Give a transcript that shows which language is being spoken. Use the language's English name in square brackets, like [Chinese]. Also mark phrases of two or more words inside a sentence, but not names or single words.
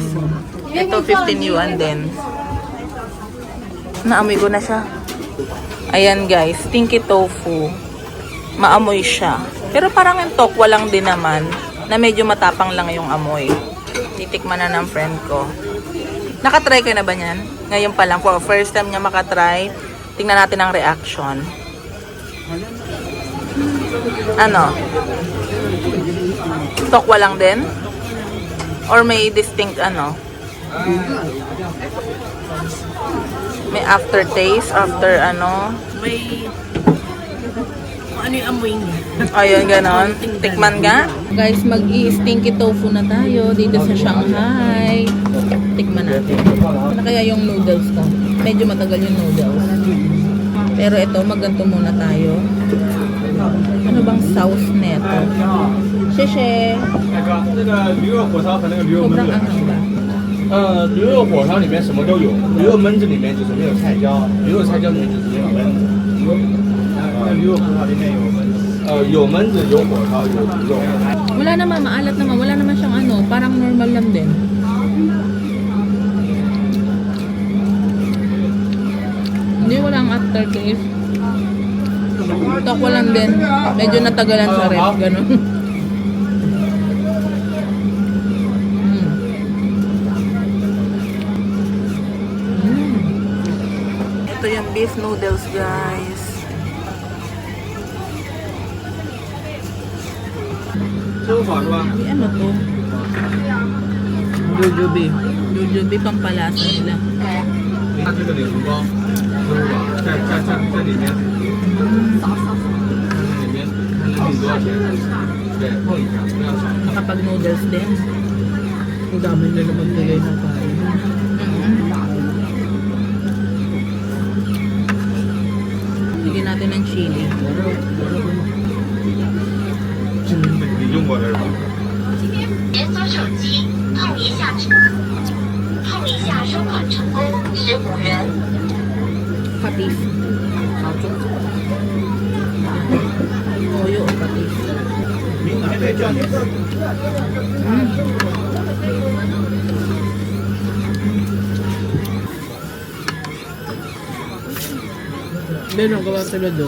[Filipino] Ito 15 yuan din. Naamoy ko na siya. Ayan guys, [English] stinky tofu. [Filipino] Maamoy siya. Pero parang yung tokwa lang din naman, na medyo matapang lang yung amoy. Titikman na ng friend ko. Nakatry ka na ba niyan? Ngayon pa lang, [English] for first time [Filipino] niya makatry. Tingnan natin ang reaction. Ano? Tokwa lang din? Or may distinct ano? May aftertaste after ano? May ano yung amoy niya. Ayun, ganon. Tikman nga. Guys, mag-i-stinky tofu na tayo dito sa Shanghai. Tikman natin. Ano kaya yung noodles ko? Medyo matagal yung noodles. Pero ito, magganto muna tayo. Ano bang sauce neto? Sheshe! [Chinese] 那个驴肉火烧和那个驴肉焖 [Filipino] Sobrang [Chinese] 子。 [Filipino] anghang ba? [Chinese] 驴肉火烧里面什么都有，驴肉焖子里面就是没有菜椒，驴肉菜椒里面就是没有焖子。驴肉火烧里面有焖子。有焖子，有火烧，有驴肉。 [Filipino] Wala naman, maalat naman. Wala naman siyang ano, parang normal lang din. Hindi, walang aftertaste. Tokwa lang din. Medyo natagalan sa ref, gano'n. Ito yung [English] beef noodles, [Filipino] guys. Ay, ano to? Jojobi. Jojobi pampalasa nila. [Chinese] 它这个礼fru糕，在里面，里面看人品多少钱？对，碰一下，不要少。 [Filipino] Nakapag noodles din. Ang dami na naman tuloy na kain. Bigyan natin ng chili. [Chinese] 你用过的是吧？解锁手机，碰一下收款成功，15元。 [Filipino] Patis. Toyo o patis. Meron gawa sila doon.